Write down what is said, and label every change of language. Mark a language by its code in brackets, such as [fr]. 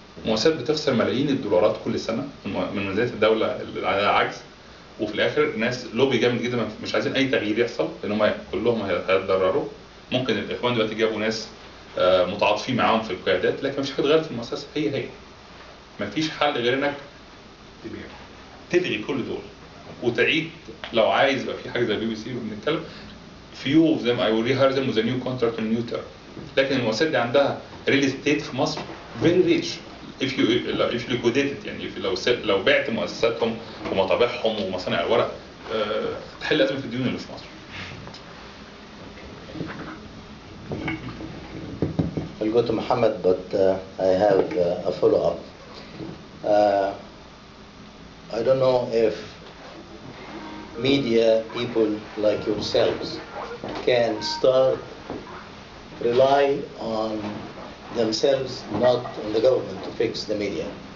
[ar] مؤسسات بتخسر ملايين الدولارات كل سنه من ميزانيه الدوله على عجز، وفي الاخر ناس لوبي جامد جدا مش عايزين اي تغيير يحصل لان هم كلهم هيتضرروا. ممكن الاخوان دلوقتي جابوا ناس متعاطفين معاهم في القيادات، لكن مش هتتغير في المؤسسه، هي مفيش حل غير انك تلغي كل دول وتعيد. لو عايز يبقى في حاجه زي بي سي بنتكلم [en] few of them I will rehire them with a new contract and new term. [ar] لكن المؤسسات دي عندها ريل استيت في مصر [en] very rich if you liquidate it، [ar] يعني لو بعت مؤسساتهم ومطابعهم ومصانع الورق تحل ازمه الديون اللي في مصر. [en] I'll go to Mohammed, but I have a follow-up. I don't know if media people like yourselves can start rely on themselves, not on the government, to fix the media.